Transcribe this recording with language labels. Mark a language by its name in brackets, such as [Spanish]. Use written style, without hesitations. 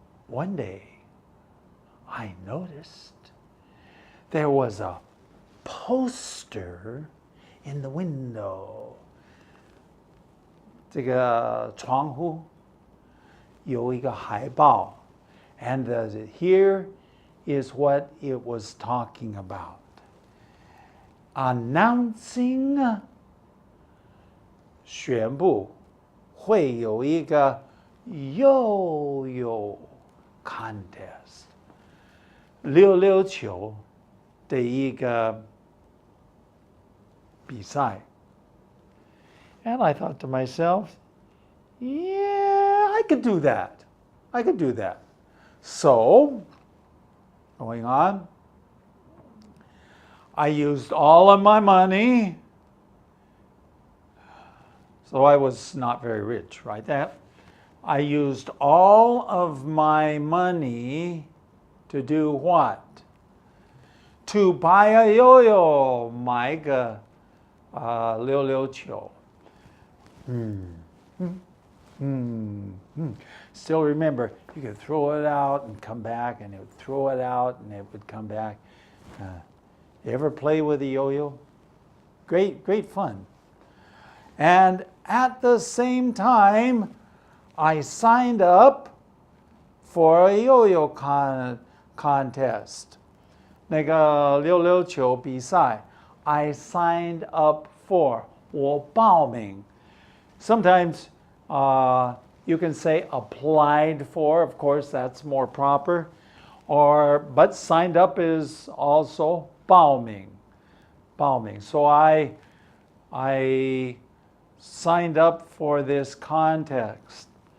[English] One day, I noticed there was a poster in the window. [Chinese] 这个窗户有一个海报, [English] and here is what it was talking about. [Chinese] Announcing 宣布会有一个yo-yo contest 溜溜球的一个比赛. [English] And I thought to myself, yeah, I could do that. I could do that. So, going on, I used all of my money. So I was not very rich, right? I used all of my money to do what? To buy a yo-yo, [Chinese] 买个溜溜球. [English] Still remember, you could throw it out and come back, and it would throw it out and it would come back. You ever play with a yo-yo? Great fun. And at the same time, I signed up for a yo-yo contest. [Chinese] 那个溜溜球比赛, [English] I signed up for, [Chinese] 我报名. [English] Sometimes you can say applied for, of course, that's more proper. But signed up is also 报名. [Chinese] 报名. [English] So I signed up for this contest.